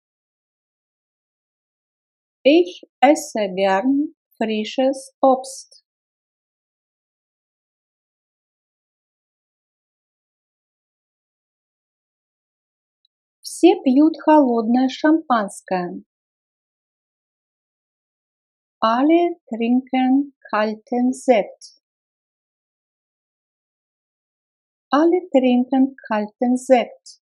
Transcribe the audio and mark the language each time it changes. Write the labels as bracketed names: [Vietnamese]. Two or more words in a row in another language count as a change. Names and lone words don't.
[German] Ich esse gern frisches Obst. [Russian] Все пьют холодное шампанское. [German] Alle trinken kalten Sekt. Alle trinken kalten Sekt.